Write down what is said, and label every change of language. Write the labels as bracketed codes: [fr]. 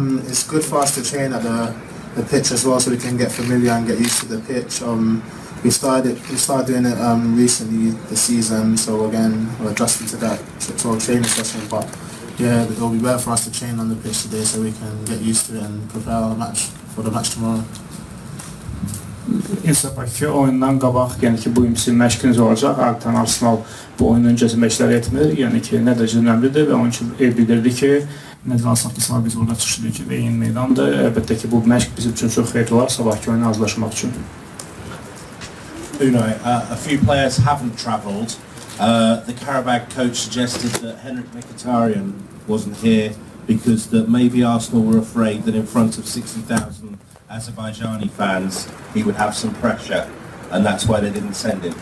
[en] It's good for us to train at the pitch as well, so we can get familiar and get used to the pitch. We started doing it recently this season, so again we're adjusting to that sort of training session. But yeah, it will be better for us to train on the pitch today, so we can get used to it and prepare our match for the match tomorrow. [az] Sabahki oyundan qabaq, yəni ki, bu gün sizin məşqiniz olacaq. Adətən Arsenal bu oyun öncəsi məşqlər etmir, yəni ki, nə dərəcə önəmlidir və onun üçün bildirdi ki, nəzərə alsaq ki, sabah biz burada çıxış edirik və yeni meydandır. Əlbəttə ki, bu məşq bizim üçün çox xeyirli olar, sabahki oyuna hazırlaşmaq üçün. [en] Unai, a few players haven't travelled. The Qarabağ coach suggested that Henrik Mkhitaryan wasn't here because that maybe Arsenal were afraid that in front of 60,000 Azerbaijani fans he would have some pressure, and that's why they didn't send him.